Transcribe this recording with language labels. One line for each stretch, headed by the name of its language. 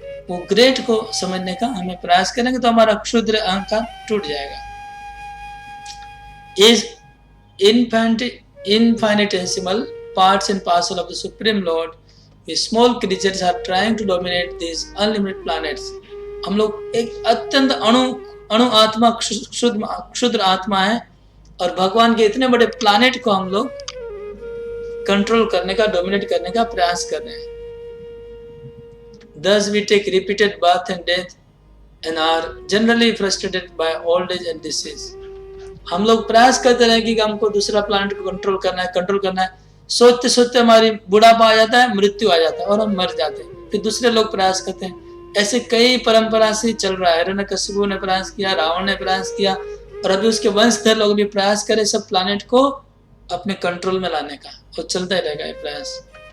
Hindi: वो ग्रेट को समझने का हमें प्रयास करेंगे तो हमारा क्षुद्र अहंकार टूट जाएगा।
English: Is infinitesimal parts and parcel of the Supreme Lord, we small creatures are trying to dominate these unlimited planets.
Hindi: हम लोग एक अत्यंत अणु आत्मा, क्षुद्र आत्मा है, और भगवान के इतने बड़े प्लैनेट को हम लोग कंट्रोल करने का, डोमिनेट करने का प्रयास कर रहे हैं।
English: Thus we take repeated birth and death and are generally frustrated by old age and disease.
Hindi: हम लोग प्रयास करते रहे कि हमको दूसरा प्लैनेट को कंट्रोल करना है, सोचते सोचते हमारी बुढ़ापा आ जाता है, मृत्यु आ जाता है और हम मर जाते हैं। फिर दूसरे लोग प्रयास करते हैं। ऐसे कई परंपरा से चल रहा है। हिरण्यकशिपु ने प्रयास किया, रावण ने प्रयास किया, और अभी उसके वंशधर लोग भी प्रयास करें सब प्लैनेट को अपने कंट्रोल में लाने का, और चलता ही रहेगा ये प्रयास।